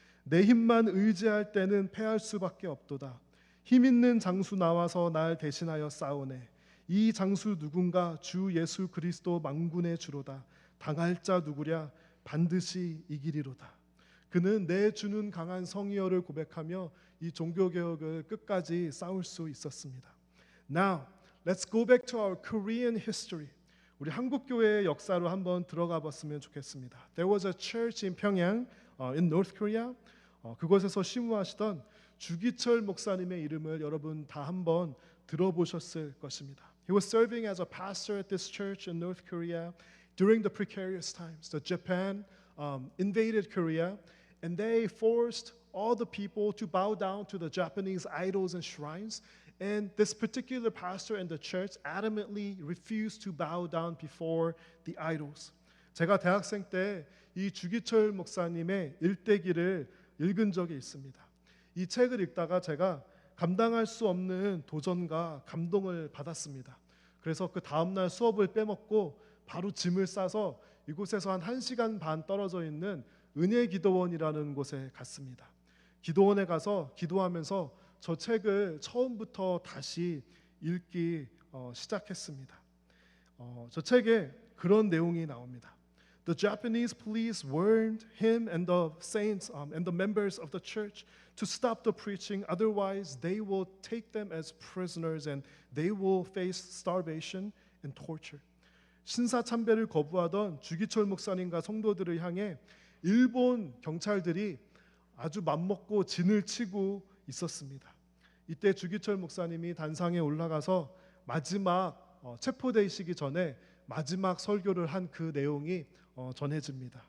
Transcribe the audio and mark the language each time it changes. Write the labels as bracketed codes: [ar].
[ko] 내 힘만 의지할 때는 패할 수밖에 없도다. 힘 있는 장수 나와서 날 대신하여 싸우네. 이 장수 누군가 주 예수 그리스도 만군의 주로다. 당할 자 누구랴 반드시 이기리로다. 그는 내 주는 강한 성이여를 고백하며 이 종교개혁을 끝까지 싸울 수 있었습니다. [en] Now, let's go back to our Korean history. [ko] 우리 한국 교회의 역사로 한번 들어가 봤으면 좋겠습니다. [en] There was a church in Pyongyang, in North Korea. [ko] 그곳에서 심우하시던 주기철 목사님의 이름을 여러분 다 한번 들어보셨을 것입니다. [en] He was serving as a pastor at this church in North Korea during the precarious times. The Japan invaded Korea, and they forced all the people to bow down to the Japanese idols and shrines. And this particular pastor in the church adamantly refused to bow down before the idols. [ko] 제가 대학생 때 이 주기철 목사님의 일대기를 읽은 적이 있습니다. 이 책을 읽다가 제가 감당할 수 없는 도전과 감동을 받았습니다. 그래서 그 다음날 수업을 빼먹고 바로 짐을 싸서 이곳에서 한 1시간 반 떨어져 있는 은혜기도원이라는 곳에 갔습니다. 기도원에 가서 기도하면서 저 책을 처음부터 다시 읽기 시작했습니다. 저 책에 그런 내용이 나옵니다. [en] The Japanese police warned him and the saints and the members of the church to stop the preaching, otherwise they will take them as prisoners and they will face starvation and torture. [ko] 신사참배를 거부하던 주기철 목사님과 성도들을 향해 일본 경찰들이 아주 맘먹고 진을 치고 있었습니다. 이때 주기철 목사님이 단상에 올라가서 마지막 체포되시기 전에 마지막 설교를 한 그 내용이 전해집니다.